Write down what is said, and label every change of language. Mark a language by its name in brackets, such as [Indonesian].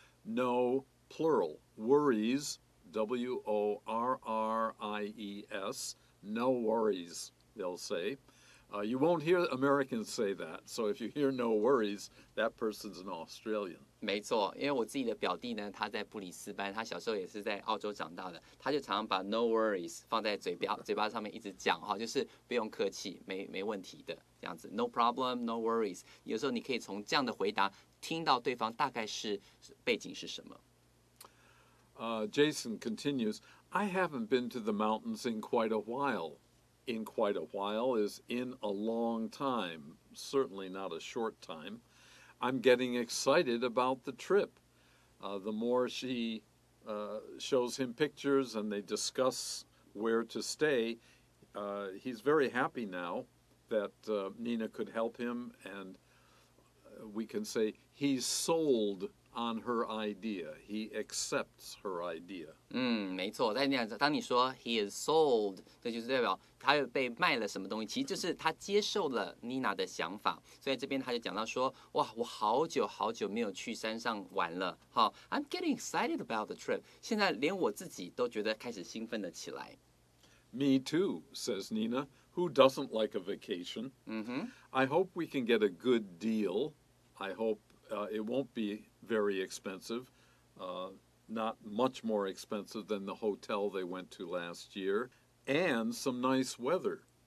[English] No, plural, worries, W-O-R-R-I-E-S, no worries, they'll say. You won't hear Americans say that, so if you hear no worries, that person's an Australian. [Chinese] 没错，因为我自己的表弟呢，他在布里斯班，他小时候也是在澳洲长大的，他就常常把 no worries 放在嘴巴上面一直讲哈，就是不用客气，没问题的这样子 ， [English] no problem, no worries。 [Chinese] 有时候你可以从这样的回答听到对方大概是背景是什么。 [English] Jason continues, I haven't been to the mountains in quite a while. In quite a while is in a long time, certainly not a short time. I'm getting excited about the trip. The more she shows him pictures and they discuss where to stay, he's very happy now that Nina could help him, and we can say he's sold on her idea. He accepts her idea. [Chinese] 没错，当你说 [English] he is sold， [Chinese] 这就是代表他有被卖了什么东西，其实就是他接受了 Nina 的想法。所以这边他就讲到说，哇，我好久没有去山上玩了，好 ， [English] I'm getting excited about the trip。 [Chinese] 现在连我自己都觉得开始兴奋了起来。 [English] Me too, says Nina. Who doesn't like a vacation? I hope we can get a good deal. I hope it won't be very expensive, not much more expensive than the hotel they went to last year, and some nice weather.